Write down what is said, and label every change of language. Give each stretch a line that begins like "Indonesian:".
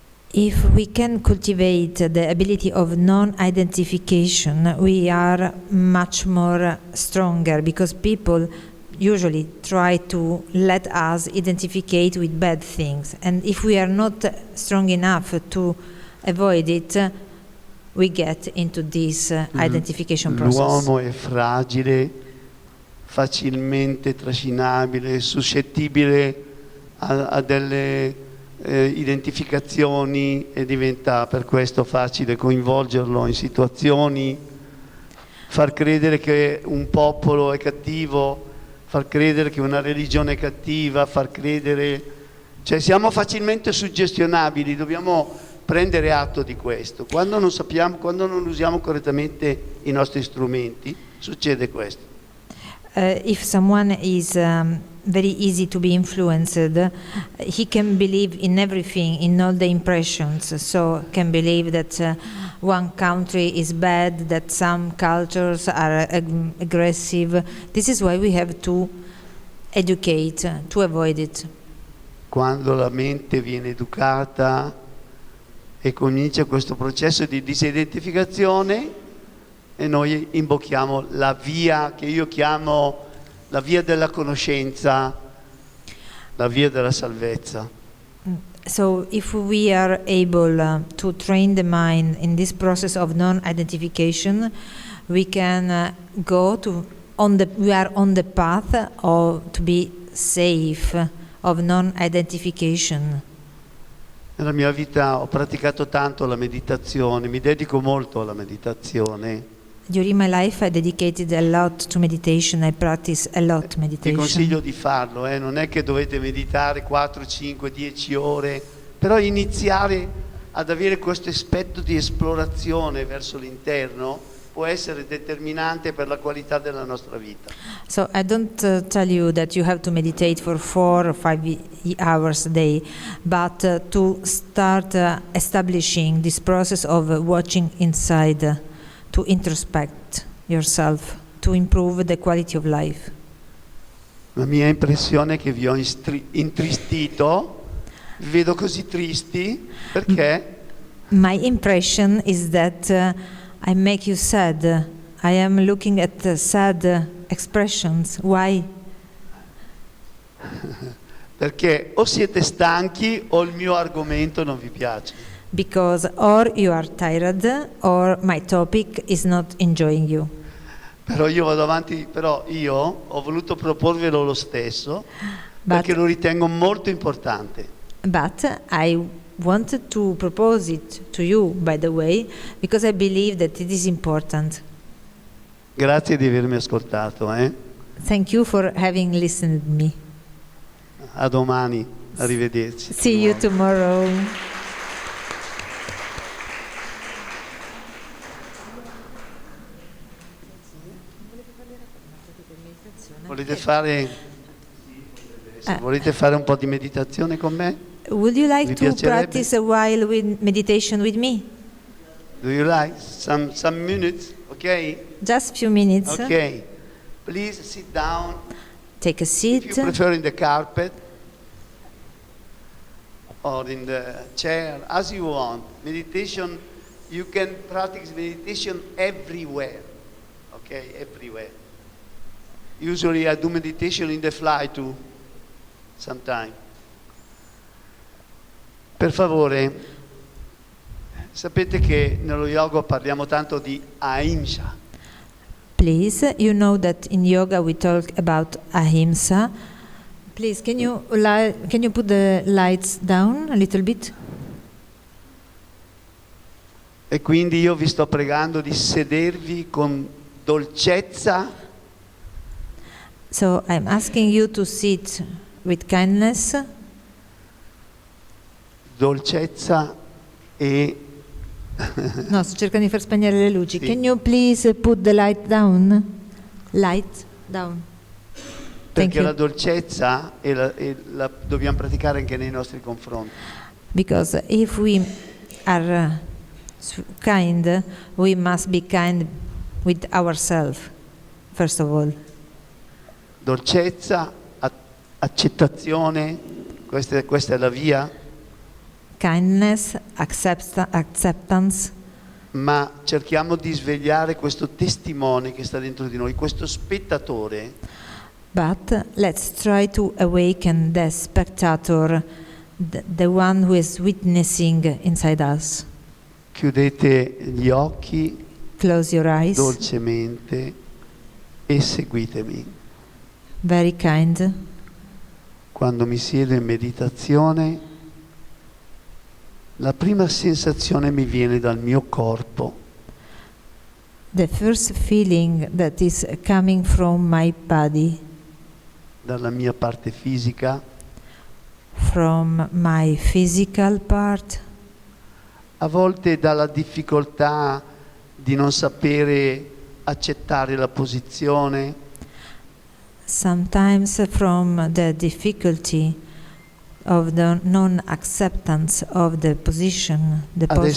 English: If we can cultivate the ability of non-identification, we are much more stronger, because people usually try to let us identificate with bad things, and if we are not strong enough to avoid it, we get into this identification process.
Italian: L'uomo è fragile, facilmente trascinabile, suscettibile a delle identificazioni, e diventa per questo facile coinvolgerlo in situazioni, far credere che un popolo è cattivo, far credere che una religione è cattiva, far credere, cioè siamo facilmente suggestionabili, dobbiamo prendere atto di questo. Quando non sappiamo, quando non usiamo correttamente i nostri strumenti, succede questo.
English: If someone is very easy to be influenced, he can believe in everything, in all the impressions, so can believe that one country is bad, that some cultures are aggressive. This is why we have to educate, to avoid it.
Italian: Quando la mente viene educata e comincia questo processo di disidentificazione, e noi imbocchiamo la via che io chiamo la via della conoscenza, la via della salvezza.
English: So if we are able to train the mind in this process of non-identification, we can go to we are on the path to be safe, of non-identification.
Italian: Nella mia vita ho praticato tanto la meditazione, mi dedico molto alla meditazione.
English: During my life I dedicated a lot to meditation, I practice a lot
Italian: Ti
English: meditation.
Italian: consiglio di farlo, non è che dovete meditare 4, 5, 10 ore, però iniziare ad avere questo aspetto di esplorazione verso l'interno può essere determinante per la qualità della nostra vita.
English: So I don't tell you that you have to meditate for 4 or 5 hours a day, but to start establishing this process of watching inside, to introspect yourself, to improve the quality of life.
Italian: La mia impressione è che vi ho intristito, vi vedo così tristi, perché?
English: My impression is that I make you sad. I am looking at sad expressions. Why?
Italian: Perché o siete stanchi o il mio argomento non vi piace.
English: Because or you are tired or my topic is not enjoying you.
Italian: Però io vado avanti, però io ho voluto proporvelo lo stesso perché lo ritengo molto importante.
English: But I wanted to propose it to you, by the way, because I believe that it is important.
Italian: Grazie di avermi ascoltato.
English: Thank you for having listened to me.
Italian: A domani, arrivederci.
English: See you tomorrow.
Italian: Volete fare un po' di meditazione con me?
English: Would you like
Italian: Vi
English: to
Italian: piacerebbe?
English: practice a while with meditation with me? Do you like some minutes? Okay? Just few minutes. Okay. Please sit down. Take a If seat. you prefer in the carpet or in the chair, as you want. Meditation, you can practice meditation everywhere. Okay, everywhere. Usually I do meditation in the fly too, sometimes.
Italian: Per favore, sapete che nello yoga parliamo tanto di ahimsa.
English: Please, you know that in yoga we talk about ahimsa. Please, can you put the lights down a little bit?
Italian: E quindi io vi sto pregando di sedervi con dolcezza.
English: So I'm asking you to sit with kindness.
Italian: Dolcezza e No, sto cercando di far spegnere le luci. Sì.
English: Can you please put the light down? Light down. Thank
Italian: perché
English: you.
Italian: la dolcezza la dobbiamo praticare anche nei nostri confronti.
English: Because if we are kind, we must be kind with ourselves, first of all.
Italian: Dolcezza, accettazione, questa è la via.
English: Kindness, acceptance.
Italian: Ma cerchiamo di svegliare questo testimone che sta dentro di noi, questo spettatore.
English: But let's try to awaken the spectator, the one who is witnessing inside us.
Italian: Chiudete gli occhi
English: Close your eyes.
Italian: dolcemente e seguitemi.
English: Very kind.
Italian: Quando mi siedo in meditazione, la prima sensazione mi viene dal mio corpo.
English: The first feeling that is coming from my body,
Italian: Dalla mia parte fisica,
English: from my physical part,
Italian: a volte dalla difficoltà di non sapere accettare la posizione,
English: sometimes from the difficulty of the non-acceptance of the position, the posture.